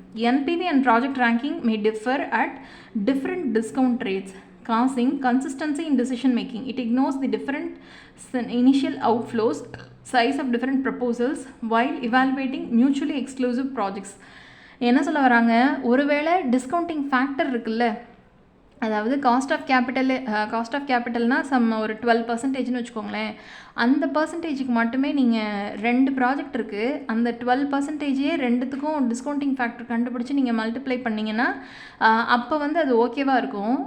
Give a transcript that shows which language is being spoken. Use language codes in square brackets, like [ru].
[en] NPV and project ranking may differ at different discount rates, causing consistency in decision making. It ignores the different initial outflows, size of different proposals while evaluating mutually exclusive projects. [ta] என்ன சொல்ல வராங்க, ஒருவேளை discounting factor இருக்குல்ல, அதாவது cost of கேபிட்டல்னால் ஒரு 12%ன்னு வச்சுக்கோங்களேன். அந்த பர்சன்டேஜுக்கு மட்டுமே நீங்கள் 2 ப்ராஜெக்ட் இருக்குது, அந்த 12%ஏ ரெண்டுத்துக்கும் டிஸ்கவுண்டிங் ஃபேக்டர் கண்டுபிடிச்சி நீங்கள் மல்டிப்ளை பண்ணிங்கன்னா அப்போ வந்து அது ஓகேவாக இருக்கும்.